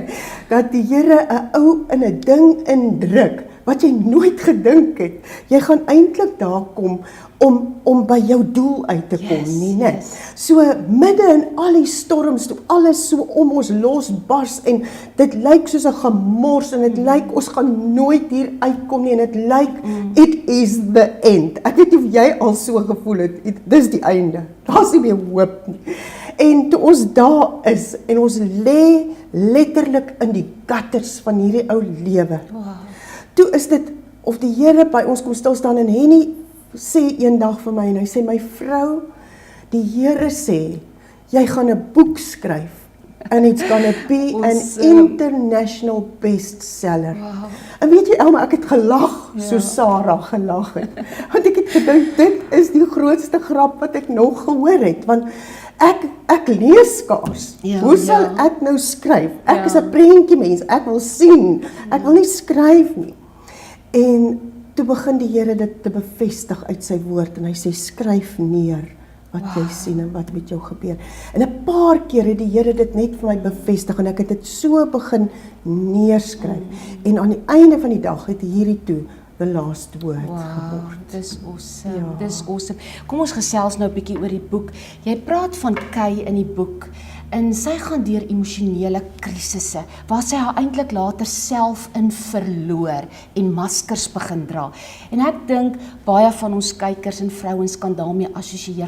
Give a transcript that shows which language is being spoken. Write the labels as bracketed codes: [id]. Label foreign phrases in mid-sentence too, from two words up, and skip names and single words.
[af] Dat die Here 'n ou in 'n ding indruk wat jy nooit gedink het. Jy gaan eintlik daar kom om by jou doel uit te kom, nie, né? Yes. So midde in al die storms, toe alles so om ons losbars en dit lyk soos 'n gemors en dit lyk ons gaan nooit hier uitkom nie en dit lyk [en] it is the end. [af] Ek weet nie of jy al so gevoel het, dis die einde. Daar's nie meer hoop nie. En toe ons daar is en ons lê letterlik in die gutters van hierdie ou lewe. Wow. Toe is dit of die Here by ons kom stil staan en Henny sê eendag vir my en hy sê, my vrou, die Here sê, jy gaan 'n boek skryf [en] and it's gonna be an international bestseller. [af] Wow. En weet jy, Elma, ek het gelag, so Sarah gelag het. Want ek het Dit is die grootste grap wat ek nog gehoor het, want ek lees skaars. Ja, Hoe sal ja. ek nou skryf? Ek is 'n prentjie mens, ek wil sien, ek wil nie skryf nie. En toe begin die Here dit te bevestig uit sy woord, en hy sê, skryf neer wat jy sien en wat met jou gebeur. En 'n paar keer het die Here dit net vir my bevestig, en ek het dit so begin neerskryf. En aan die einde van die dag het hierdie toe [en] the last word [af] geword. Dis awesome, Ja. dis awesome. Kom ons gesels nou 'n bietjie oor die boek. Jy praat van Kay in die boek, en sy gaan deur emosionele krisisse, waar sy haar eintlik later self in verloor en maskers begin dra. En ek dink, baie van ons kykers en vrouens kan daarmee assosieer.